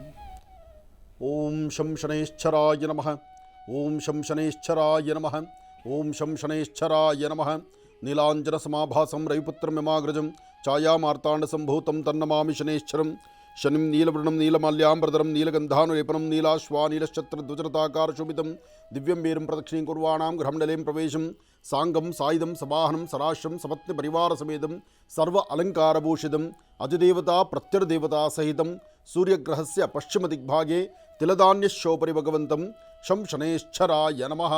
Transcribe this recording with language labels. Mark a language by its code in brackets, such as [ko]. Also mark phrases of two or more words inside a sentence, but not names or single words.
[sa] ಓಂ ಶಂ ಶನೈಶ್ಚರಾಯ ನಮಃ. ಓಂ ಶಂ ಶನೈಶ್ಚರಾಯ ನಮಃ. ಓಂ ಶಂ ಶನೈಶ್ಚರಾಯ ನಮಃ. ನೀಲಾಂಜನ ಸಮಾಭಾಸಂ ರವಿಪುತ್ರಂ ಯಮಾಗ್ರಜಂ ಛಾಯಾಮಾರ್ತಾಂಡ ಸಂಭೂತಂ ತನ್ನಮಾಮಿ ಶನೈಶ್ಚರಂ. ಶನಿಂ ನೀಲವರ್ಣಂ ನೀಲಮಾಲ್ಯಾಂಬರಧರಂ ನೀಲಗಂಧಾನುಲೇಪನಂ ನೀಲಾಶ್ವಾ ನೀಲಶ್ಚತ್ರಧ್ವಜರತಾಕಾರ ಶೋಭಿತಂ ದಿವ್ಯಂ ವೀರಂ ಪ್ರದಕ್ಷಿಣೀಂ ಕುರ್ವಾಣಾಂ ಗೃಹಂಡಲೇಂ ಪ್ರವೇಶಂ ಸಾಂಗಂ ಸಾಯುಧಂ ಸವಾಹನಂ ಸರಾಶ್ರಂ ಸಪತ್ನಿ ಪರಿವಾರ ಸಮೇತಂ ಸರ್ವ ಅಲಂಕಾರಭೂಷಿತಂ ಅಧಿದೇವತಾ ಪ್ರತ್ಯರ್ದೇವತಾ ಸಹಿತಂ ಸೂರ್ಯಗ್ರಹಸ್ಯ ಪಶ್ಚಿಮ ದಿಗ್ಭಾಗೆ ತಿಲಧಾನ್ಯಶೋಪರಿ ಭಗವಂತಂ ಶಂ ಶನೈಶ್ಚರಾಯ ನಮಃ.